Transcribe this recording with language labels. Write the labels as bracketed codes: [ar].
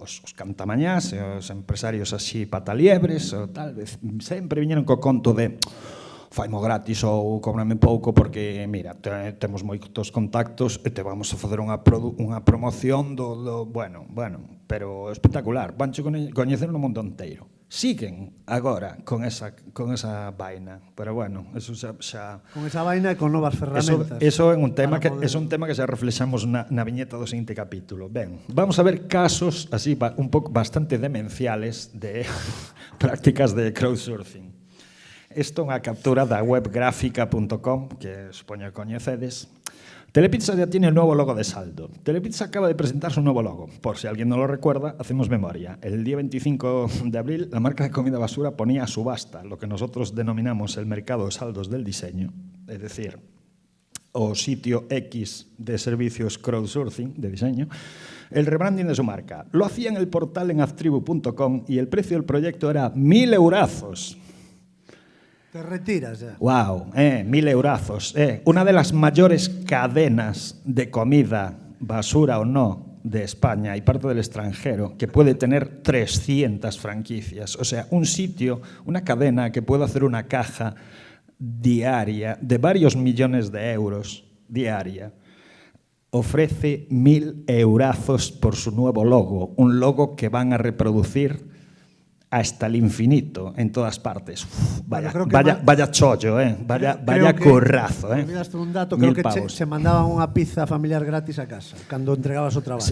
[gl] Os cantamañás, os empresarios así pataliebres, o tal vez, sempre viñeron co conto de faimo gratis ou cóbrame pouco porque, mira, temos moitos contactos e te vamos a facer unha promoción do bueno, pero espectacular, vanche coñecer no mundo inteiro. Siguen agora con esa vaina, pero bueno, eso xa con esa vaina e con novas ferramentas. Eso é un tema que xa reflexamos na viñeta do seguinte capítulo. Ben, vamos a ver casos así un pouco bastante demenciales de prácticas de crowdsourcing. Isto é unha captura da webgrafica.com, que supoño que coñecedes. [es] Telepizza ya tiene un nuevo logo de saldo. Telepizza acaba de presentar su nuevo logo. Por si alguien no lo recuerda, hacemos memoria. El día 25 de abril, la marca de comida basura ponía a subasta lo que nosotros denominamos el mercado de saldos del diseño, es decir, o sitio X de servicios crowdsourcing de diseño, el rebranding de su marca. Lo hacía en el portal en aztribu.com y el precio del proyecto era 1.000 eurazos. Te retiras ya. Wow, 1.000 eurazos. Una de las mayores cadenas de comida, basura o no, de España y parte del extranjero, que puede tener 300 franquicias. O sea, un sitio, una cadena que puede hacer una caja diaria de varios millones de euros diaria, ofrece 1.000 eurazos por su nuevo logo. Un logo que van a reproducir hasta el infinito, en todas partes. Vaya chollo, vaya currazo. Olvidaste un dato, creo que se mandaban [gl] unha pizza familiar gratis a casa cando entregabas o traballo.